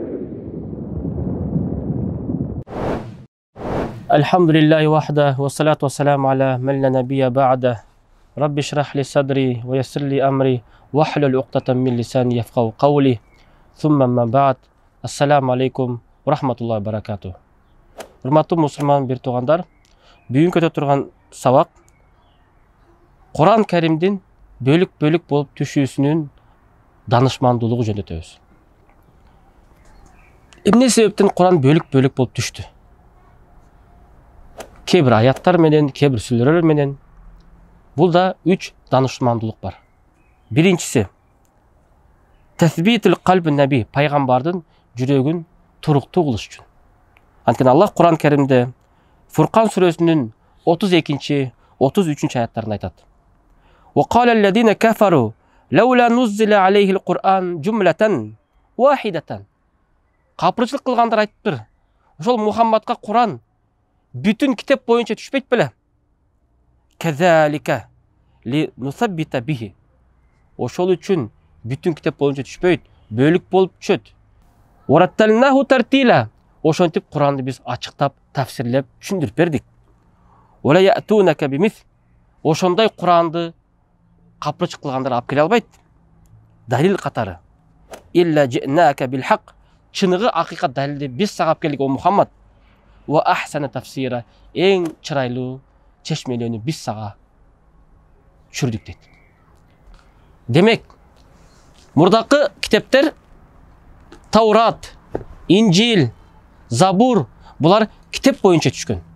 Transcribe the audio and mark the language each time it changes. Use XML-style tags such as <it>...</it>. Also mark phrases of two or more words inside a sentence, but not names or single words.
<ar>الحمد لله وحده والصلاة والسلام على من لا نبي بعده رب اشرح لي صدري ويسر لي أمري واحلل عقدة من لساني يفقهوا قولي ثم ما بعد السلام عليكم ورحمة الله وبركاته.</ar> <ky>Урматтуу мусулман бир туугандар, бүгүнкү өтө турган сабак Кур'ан Каримдин бөлүк-бөлүк болуп түшүүсүнүн данышмандуулугу жөнүндө өтөбүз. Эмне себептен Кур'ан бөлүк-бөлүк болуп түштү? Кээ бир аяттар менен, кээ бир сүрөлөр менен. Бул да 3 данышмандуулук бар. Биринчиси</ky> <ar>تثبيت قلب النبي,</ar> <ky>пайгамбардын жүрөгүн туруктуу кылыш үчүн. Анткени Аллах Кур'ан Каримде Фуркан сүрөсүнүн 32-33 аяттарында айтат.</ky> <ar>وقال الذين كفروا لولا نزل عليه القرآن جملة واحدة.</ar> <ky>Капырчылык кылгандар айтыптыр. Ошол Мухаммадка Кур'ан бүтүн китеп боюнча түшпөйт беле?</ky> <ar>كذلك لنثبت به.</ar> <ky>Ошол үчүн бүтүн китеп боюнча түшпөйт, бөлүк болуп түшөт.</ky> <ar>ورتلناه ترتيلا.</ar> <ky>Ошентип Куранды биз ачыктап, тафсирлеп, түшүндүрүп бердик.</ky> <ar>ولا يأتونك بمثل.</ar> <ky>Ошондой Куранды капырчык кылгандар алып келе албайт. Далил катары.</ky> <ar>إلا جئناك بالحق.</ar> <ky>Чыныгы акыйкат далилди биз сага алып келдик о Мухаммад.</ky> <ar>وأحسن تفسيرا.</ar> <ky>Эң чырайлуу чечмелөөнү биз сага түшүрдүк дейт. Демек, мурдакы китептер Таурат, Инжил, Забур булар китеп боюнча түшкөн.</ky>